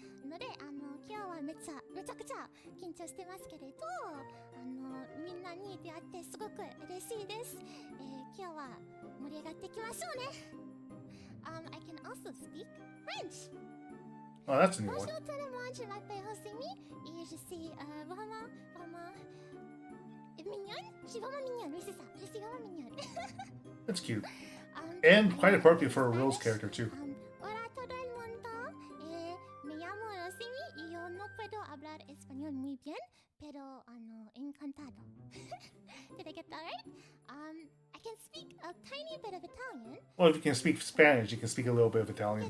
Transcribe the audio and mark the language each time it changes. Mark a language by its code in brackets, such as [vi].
[ja] ので、今日はめちゃくちゃ緊張してますけれど、みんなに出会ってすごく嬉しいです。今日は盛り上がっていきましょうね。 [en] I can also speak French. Oh, that's a new one. [fr] Bonjour tout le monde, je m'appelle Rosemi et je suis vraiment mignonne. Je suis vraiment mignonne, oui c'est ça, je suis vraiment mignonne. [en] That's cute. And quite appropriate for a Rose character too. [es] Hola todo el mundo, me llamo Rosemi y yo no puedo hablar español muy bien, pero encantado. [en] Did I get that right? I can speak a tiny bit of Italian. Well, if you can speak Spanish, you can speak a little bit of Italian.